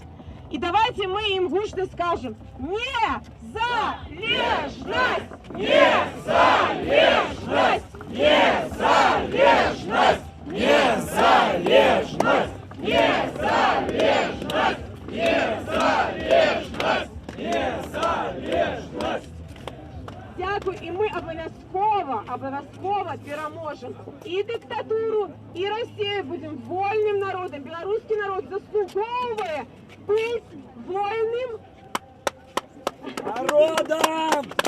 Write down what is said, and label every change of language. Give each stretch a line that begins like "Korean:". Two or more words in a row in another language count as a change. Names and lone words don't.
Belarusian: І давайте мы ім гучна скажем: незалежнасць! Незалежнасць! Незалежнасць! Незалежнасць! Незалежнасць! Незалежнасць! Незалежнасць!
Ukrainian: Дякую, і ми обов'язково переможемо і диктатуру, і Росію, будемо вольним народом. Білоруський народ заслуговує бути вольним народом!